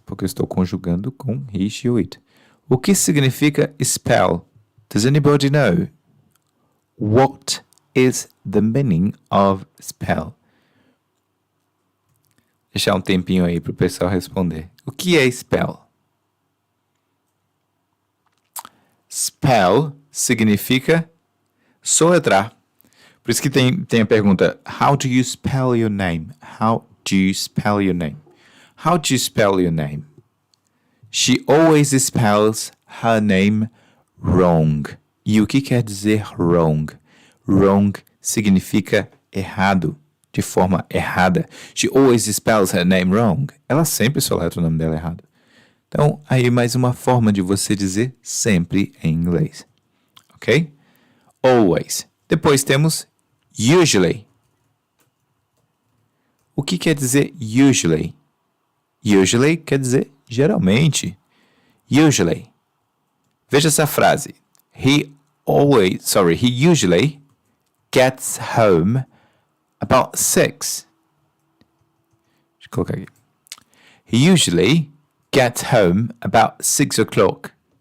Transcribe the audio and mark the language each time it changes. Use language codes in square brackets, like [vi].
[pt] Porque eu estou conjugando com he, she ou it. O que significa spell? [en] Does anybody know? What is the meaning of spell? [pt] Deixar um tempinho aí para o pessoal responder. O que é spell? Spell significa soletrar. Por isso que tem a pergunta, [en] how do you spell your name? How do you spell your name? How do you spell your name? She always spells her name wrong. [pt] E o que quer dizer wrong? Wrong significa errado, de forma errada. [en] She always spells her name wrong. [pt] Ela sempre soletra o nome dela errado. Então, aí mais uma forma de você dizer sempre em inglês. Ok? Always. Depois temos usually. O que quer dizer usually? Usually quer dizer geralmente. Usually. Veja essa frase. [en] He usually gets home about 6. [pt] Deixa eu colocar aqui. [en] He usually gets home about 6 o'clock.